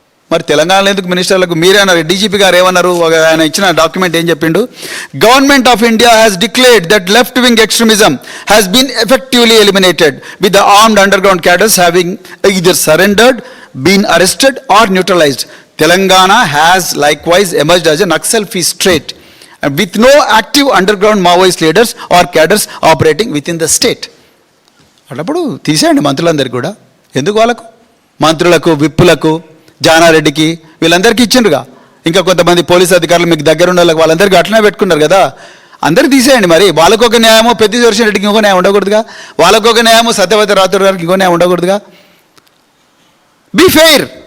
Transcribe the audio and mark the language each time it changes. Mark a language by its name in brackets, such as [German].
[Telugu] మరి తెలంగాణలో ఎందుకు మినిస్టర్లకు? మీరే అన్నారు, డీజీపీ గారు ఏమన్నారు, ఆయన ఇచ్చిన డాక్యుమెంట్ ఏం చెప్పిండు? [English] Government of India has declared that left wing extremism has been effectively eliminated with the armed underground cadres having either surrendered, been arrested or neutralized. Telangana has likewise emerged as a Naxal-free state with no active underground Maoist leaders or cadres operating within the state. [Telugu] అప్పుడు తీసేయండి మంత్రులందరికీ కూడా. ఎందుకు వాళ్ళకు? మంత్రులకు, విప్పులకు, జానారెడ్డికి వీళ్ళందరికీ ఇచ్చిండ్రుగా. ఇంకా కొంతమంది police అధికారులు మీకు దగ్గర ఉన్న వాళ్ళకి వాళ్ళందరికీ అట్లనే పెట్టుకున్నారు కదా. అందరికీ తీసేయండి. మరి వాళ్ళకొక న్యాయమో పెద్దిరెడ్డి రెడ్డికి ఇంకో న్యాయం ఉండకూడదుగా, వాళ్ళకొక న్యాయమో సత్యవతి రాథోడ్ గారికి ఇంకో న్యాయం ఉండకూడదుగా. [English] Be fair.